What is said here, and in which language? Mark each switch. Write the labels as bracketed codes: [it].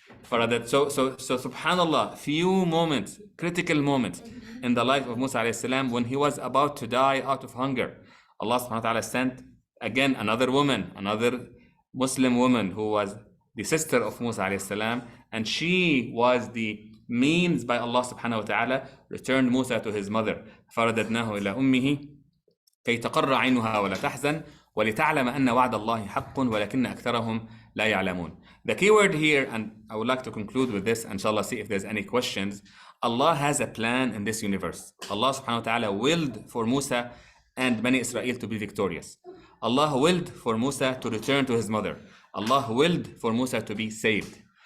[en] So subhanallah, few moments, critical moments in the life of Musa alayhi salam, when he was about to die out of hunger, Allah subhanahu wa ta'ala sent again another woman, another Muslim woman who was the sister of Musa alayhi salam, and she was the means by Allah subhanahu wa ta'ala returned Musa to his mother. [ar] فرددناه إلى أمه كي تقر عينها ولا تحزن ولتعلم أن وعد الله حق ولكن أكثرهم لا يعلمون. [en] The key word here, and I would like to conclude with this, inshallah, see if there's any questions. Allah has a plan in this universe. Allah subhanahu wa ta'ala willed for Musa and Bani Israel to be victorious. Allah willed for Musa to return to his mother. Allah willed for Musa to be saved.